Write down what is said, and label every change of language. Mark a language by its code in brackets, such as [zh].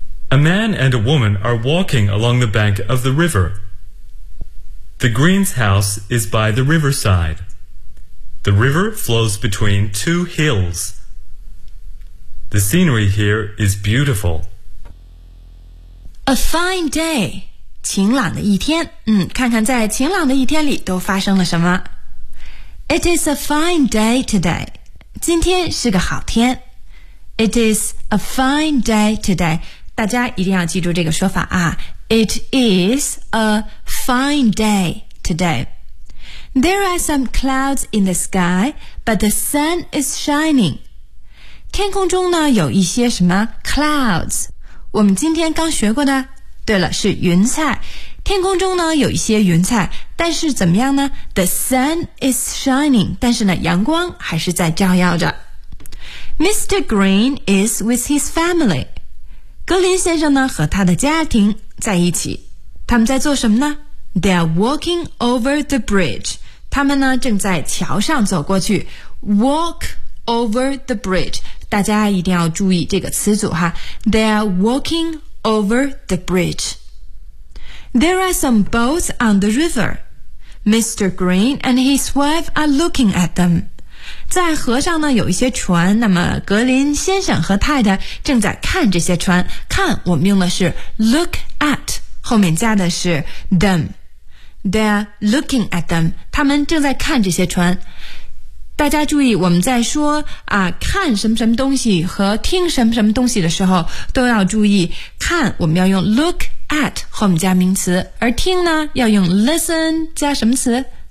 [en] A man and a woman are walking along the bank of the river. The Green's house is by the riverside. The river flows between two hills. The scenery here is beautiful. A fine day. [zh] 晴朗的一天。看看在晴朗的一天里都发生了什么。 [en] It is a fine day today. [zh] 今天是个好天。 [en] It is a fine day today. [zh] 大家一定要记住这个说法啊。 [en] It is a fine day today. There are some clouds in the sky, but the sun is shining. [zh] 天空中呢有一些什么 clouds, 我们今天刚学过的，对了，是云彩。天空中呢有一些云彩，但是怎么样呢？ [en] The sun is shining, [zh] 但是呢阳光还是在照耀着。Mr. [en] Green is with his family. [zh] 格林先生呢和他的家庭在一起。他们在做什么呢？ [en] They are walking over the bridge. [zh] 他们呢正在桥上走过去。 [en] Walk over the bridge. [zh] 大家一定要注意这个词组哈。 [en] They are walking over the bridge. There are some boats on the river. Mr. Green and his wife are looking at them. [zh] 在河上呢有一些船，那么格林先生和太太正在看这些船。看，我们用的是 look at, 后面加的是 them. [en] They are looking at them. [zh] 他们正在看这些船。大家注意，我们在说啊看什么什么东西和听什么什么东西的时候，都要注意看我们要用 look at 后面加名词，而听呢要用 listen 加什么词。